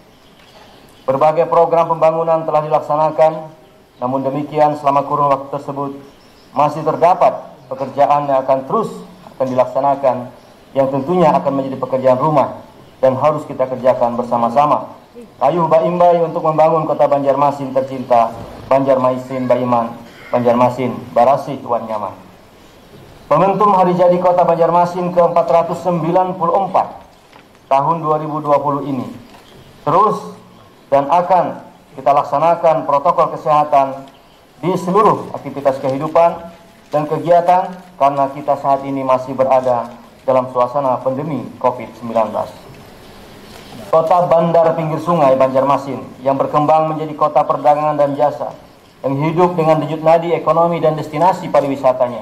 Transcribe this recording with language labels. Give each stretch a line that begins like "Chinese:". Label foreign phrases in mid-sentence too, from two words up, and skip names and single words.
Indonesian: Berbagai program pembangunan telah dilaksanakan, namun demikian selama kurun waktu tersebut masih terdapat pekerjaan yang akan dilaksanakan, yang tentunya akan menjadi pekerjaan rumah dan harus kita kerjakan bersama-sama. Ayuh Baimbai untuk membangun Kota Banjarmasin tercinta, Banjarmasin Baiman, Banjarmasin Barasih Wan Nyaman. Momentum Hari Jadi Kota Banjarmasin ke-494 tahun 2020 ini terus dan akan kita laksanakan protokol kesehatan di seluruh aktivitas kehidupan dan kegiatan karena kita saat ini masih berada dalam suasana pandemi COVID-19. Kota bandar pinggir sungai Banjarmasin yang berkembang menjadi kota perdagangan dan jasa yang hidup dengan denyut nadi ekonomi dan destinasi pariwisatanya.